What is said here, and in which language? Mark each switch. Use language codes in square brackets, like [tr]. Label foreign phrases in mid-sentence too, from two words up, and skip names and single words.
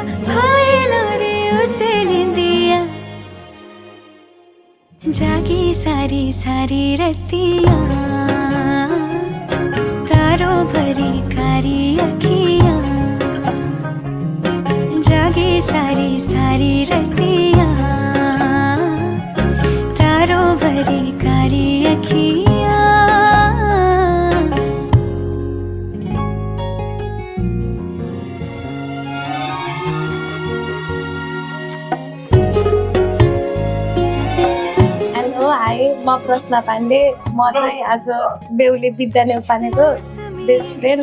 [hi] भाई ना रे उसे निंदिया, जागी सारी सारी रतियां, तारों भरी कारी अखियां, जागी सारी सारी रतियां, तारों भरी कारी अखियां। [en] hello hi, [ne] म प्रश्न पाण्डे। म चाहिँ आज बेहुली विद्या नेउपानेको [en] best friend.